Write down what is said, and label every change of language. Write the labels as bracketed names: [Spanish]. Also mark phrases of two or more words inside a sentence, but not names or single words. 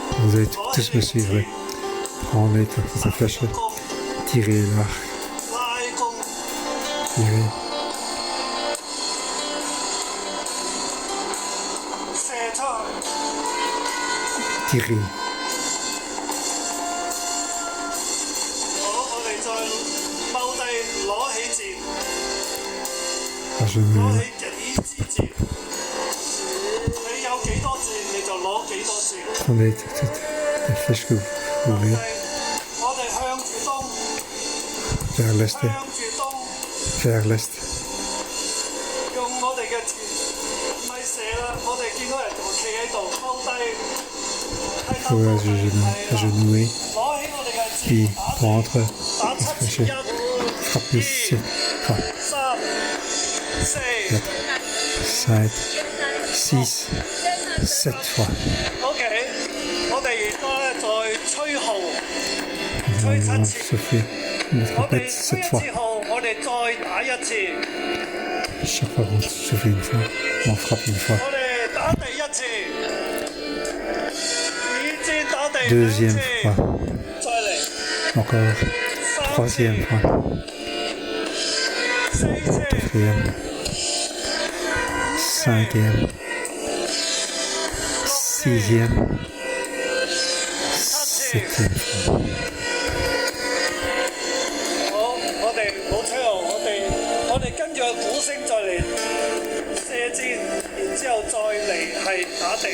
[French] Vous allez tous me suivre. Prenez votre flèche, tirez l'arc, [Cantonese] 拉弓、 [French] tirez, [Cantonese] 射出去。 [French] tirez. [Cantonese] 好，我哋再踎低攞起箭， [French] À genoux, [Cantonese] 攞起幾支箭。你有幾多箭你就攞幾多箭。 [French] prenez toutes les flèches que vous voulez [Cantonese] 我哋向住東， [French] vers l'est, [Cantonese] 向住東， [French] vers l'est. [Cantonese] 用我哋嘅箭，唔係射啦。我哋見到人仲企喺度踎低， [French] Faut agenouiller, [Cantonese] 攞起我哋嘅 [French] puis [Cantonese] 箭，打 [French] prendre [Cantonese] 打 [French] les [Cantonese] 七次 [French] flèches, [Cantonese] 一、 [French] frapper 7, [Cantonese] 三、四。 [French] 5, 6, 7 fois. [Cantonese] OK，我哋而家咧再吹號， [French] On [Cantonese] 吹 [French] va [Cantonese] 七次。 [French] souffler une [Cantonese] 我哋 [French] trompette [Cantonese] 吹 [French] 7 [Cantonese] 一 [French] fois. [Cantonese] 次號，我哋再打一次。 [French] Chaque fois qu'on souffle une fois, on frappe une fois. [Cantonese] 我哋打第一次，二箭打第 [French] Deuxième [Cantonese] 兩次 [French] fois, [Cantonese] 再嚟 [French] encore [Cantonese] 三 [French] troisième [Cantonese] 次、 [French] fois, [Cantonese] 四次、 [French] quatrième, cinquième, sixième, [Cantonese] 七次。 [French] septième fois. [Cantonese] 好，我哋冇吹號，我哋跟住個鼓聲再嚟射箭，然之後再嚟係打地。